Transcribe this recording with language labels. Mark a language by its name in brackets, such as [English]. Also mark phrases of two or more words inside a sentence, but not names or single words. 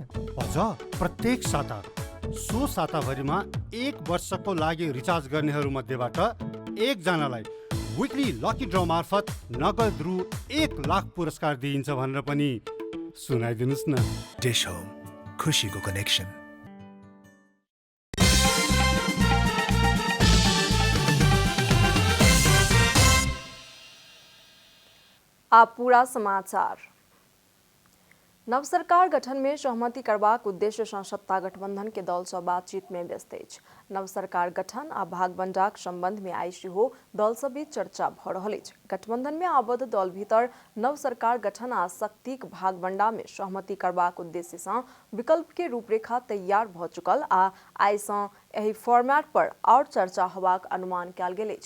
[Nepali] अझ प्रत्येक साता सो साताभरिमा 1 वर्षको लागि रिचार्ज गर्नेहरू मध्येबाट एकजनालाई [English] weekly lucky draw [Nepali] मार्फत नगद रु 1 लाख पुरस्कार दिइन्छ भनेर पनि सुनाइदिनुस् न। डिश होम, खुशीको कनेक्सन। [Maithili] आप पूरा समाचार। नव सरकार गठन में सहमति करबाक उद्देश्य सँ सत्ता गठबंधन के दल सँ बातचीत में व्यस्त अछि। नव सरकार गठन आ भागबंटाक संबंध में आई सेहो दल सभ बीच चर्चा भऽ रहल अछि। गठबंधन में आबद्ध दल भीतर नव सरकार गठन आ शक्तिक भागबंटा में सहमति करबाक उद्देश्य सँ विकल्प के रूपरेखा तैयार भऽ चुकल आ आई सँ एहि फॉर्मेट पर और चर्चा होबाक अनुमान कयल गेल अछि।